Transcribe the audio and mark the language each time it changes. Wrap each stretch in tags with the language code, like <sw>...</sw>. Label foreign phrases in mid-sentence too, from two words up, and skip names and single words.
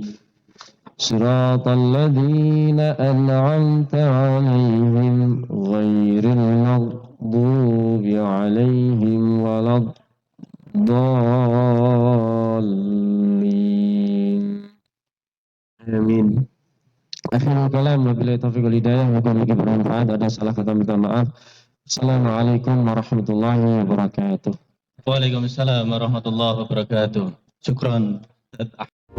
<ar>صراط الذين أنعمت عليهم غير المغضوب عليهم ولا الضالين آمين. آخر الكلام، وبالله التوفيق والهداية,</ar> <id>moga-moga bermanfaat. Ada salah kata minta maaf.</id> <ar>السلام عليكم ورحمة الله وبركاته. وعليكم السلام ورحمة الله وبركاته. Syukran.</ar>